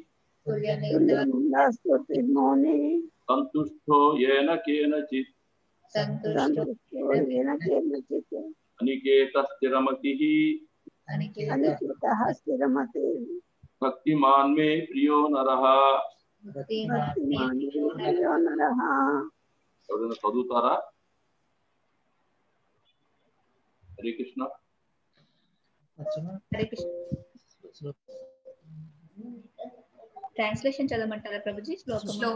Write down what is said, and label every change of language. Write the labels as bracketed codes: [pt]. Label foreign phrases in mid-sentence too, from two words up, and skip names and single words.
[sa] संतुष्टो येन केनचित् अनिकेतः स्थिरमतिः भक्तिमान् मे प्रियो नरः [te] ఎవరైనా చదువుతారా? హరే కృష్ణ. ట్రాన్స్లేషన్ చదవమంటారా ప్రభుజీ? శ్లోకం